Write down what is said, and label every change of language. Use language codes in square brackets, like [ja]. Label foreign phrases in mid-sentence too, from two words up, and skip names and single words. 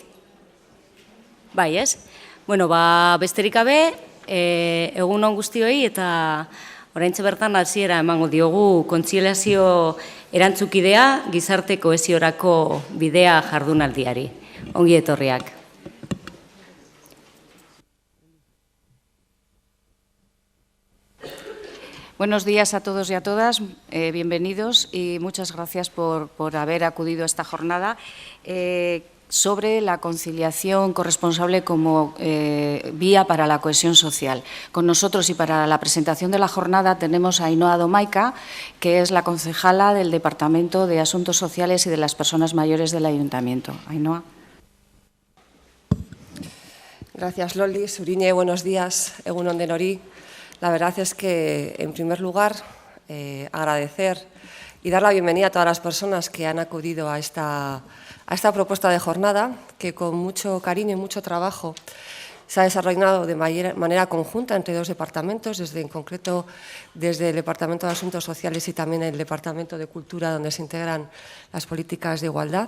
[eu] Bai, ez? Bueno, besterik gabe, egunon guztioi eta oraintxe bertan hasiera emango diogu kontziliazio erantzukidea gizarte kohesiorako bidea jardunaldiari. Ongi etorriak. [es] Buenos días a todos y a todas, bienvenidos y muchas gracias por haber acudido a esta jornada sobre la conciliación corresponsable como vía para la cohesión social. Con nosotros y para la presentación de la jornada tenemos a Ainhoa Domaica, que es la concejala del Departamento de Asuntos Sociales y de las Personas Mayores del Ayuntamiento. Ainhoa. Gracias, Loli. Suriñe, buenos días. [eu] Egunon denori. [es] La verdad es que, en primer lugar, agradecer y dar la bienvenida a todas las personas que han acudido a esta propuesta de jornada, que con mucho cariño y mucho trabajo se ha desarrollado de manera conjunta entre dos departamentos, en concreto desde el Departamento de Asuntos Sociales y también el Departamento de Cultura, donde se integran las políticas de igualdad.